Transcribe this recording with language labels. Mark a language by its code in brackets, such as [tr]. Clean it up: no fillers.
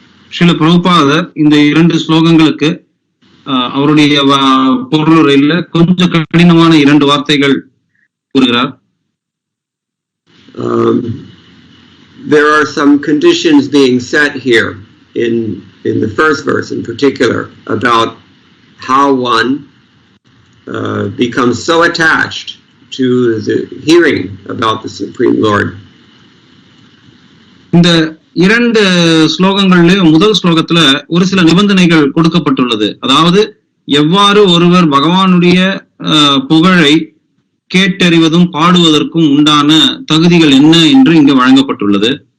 [ta] ஸ்ரீல பிரபுபாதர் இந்த இரண்டு ஸ்லோகங்களுக்கு அவருடைய பொருளுரையில கொஞ்சம் கடினமான இரண்டு வார்த்தைகள் கூறுகிறார். [en] There are some conditions being set here in in the first verse in particular, about how one becomes so attached to the hearing about the Supreme Lord. [ta] இந்த இரண்டு ஸ்லோகங்களிலும் முதல் ஸ்லோகத்துல ஒரு சில நிபந்தனைகள் கொடுக்கப்பட்டுள்ளது. அதாவது எவ்வாறு ஒருவர் பகவானுடைய புகழை கேட்டறிவதும் பாடுவதற்கும் உண்டான தகுதிகள் என்ன என்று இங்கு வழங்கப்பட்டுள்ளது.